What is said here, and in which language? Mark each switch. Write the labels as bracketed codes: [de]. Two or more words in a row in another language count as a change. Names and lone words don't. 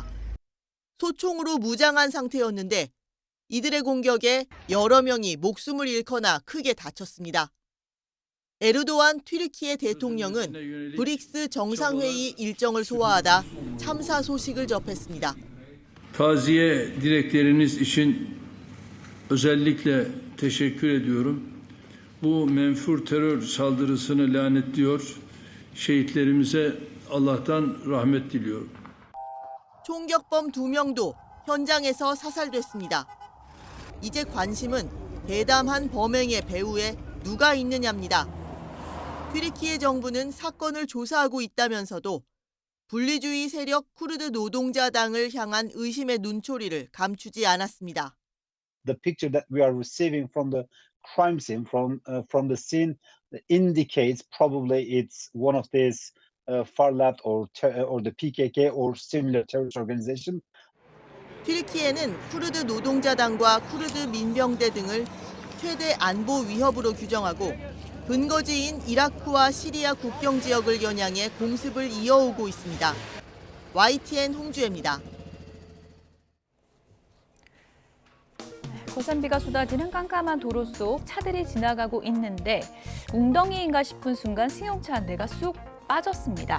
[ko] 소총으로 무장한 상태였는데 이들의 공격에 여러 명이 목숨을 잃거나 크게 다쳤습니다. 에르도안 튀르키예 대통령은 브릭스 정상회의 일정을 소화하다 참사 소식을 접했습니다. [tr] Taziye dilekleriniz için özellikle teşekkür ediyorum. Bu menfur terör saldırısını lanetliyor. Şehitlerimize Allah'tan rahmet diliyorum. [ko] 총격범 2명도 현장에서 사살됐습니다. 이제 관심은 대담한 범행의 배후에 누가 있느냐입니다. 튀르키예 정부는 사건을 조사하고 있다면서도 분리주의 세력 쿠르드 노동자당을 향한 의심의 눈초리를 감추지 않았습니다. [en] The picture that we are receiving from the crime scene, from the scene, indicates probably it's one of these far left or the PKK or similar terrorist organization. [ko] 튀르키예는 쿠르드 노동자당과 쿠르드 민병대 등을 최대 안보 위협으로 규정하고 근거지인 이라크와 시리아 국경 지역을 겨냥해 공습을 이어오고 있습니다. YTN 홍주혜입니다. 고산비가 쏟아지는 깜깜한 도로 속 차들이 지나가고 있는데 웅덩이인가 싶은 순간 승용차 한 대가 쑥 빠졌습니다.